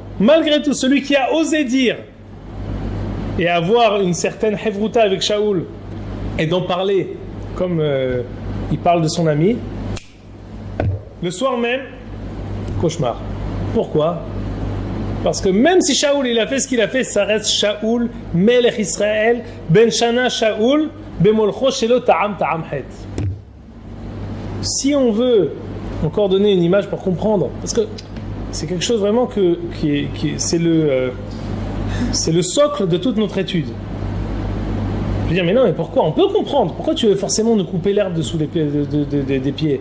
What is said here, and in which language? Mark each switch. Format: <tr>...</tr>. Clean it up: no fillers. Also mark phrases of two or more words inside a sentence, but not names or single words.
<fr>Malgré tout, celui qui a osé dire et avoir une certaine hevruta avec Shaoul et d'en parler comme il parle de son ami, le soir même, cauchemar. Pourquoi ? Parce que même si Shaoul il a fait ce qu'il a fait, ça reste Shaoul,</fr> <he>מלך ישראל, בן שנה שאול, במלכו שלא טעם טעם חטא.</he> <fr>Si on veut encore donner une image pour comprendre, parce que c'est quelque chose vraiment c'est le socle de toute notre étude. Je veux dire, mais non, mais pourquoi? On peut comprendre. Pourquoi tu veux forcément nous couper l'herbe dessous des pieds?</fr>